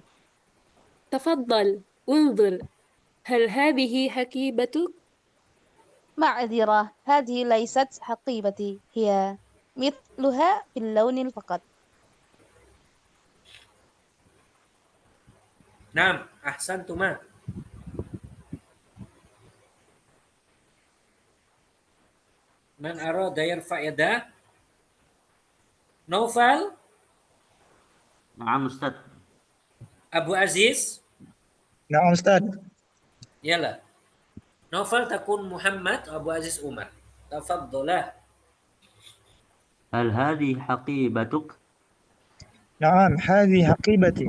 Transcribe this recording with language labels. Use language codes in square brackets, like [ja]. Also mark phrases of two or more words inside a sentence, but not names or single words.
[ar] تفضل انظر. هل هذه حقيبتك؟ معذرة هذه ليست حقيبتي هي مثلها في اللون فقط. Naam, ahsantuma. من أراد يرفع يده؟ نوفل? نعم أستاذ. Abu Aziz? نعم أستاذ. Yalah. نوفل تكون محمد، أبو عزيز عمر. Tafaddolah. هل هذه حقيبتك؟ نعم هذه حقيبتي.